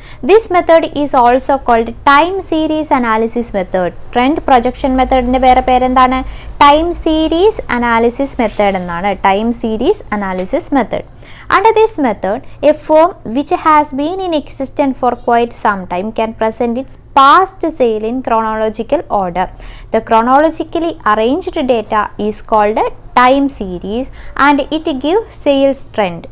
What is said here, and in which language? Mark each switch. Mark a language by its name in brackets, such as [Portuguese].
[English] This method is also called time series analysis method. [Malayalam] Trend projection methodന്റെ വേറെ പേരെന്താണ്? [English] Time series analysis method [Malayalam] എന്നാണ്. [English] Time series analysis method. Under this method, a firm which has been in existence for quite some time can present its past sale in chronological order. The chronologically arranged data is called time series and it gives sales trend.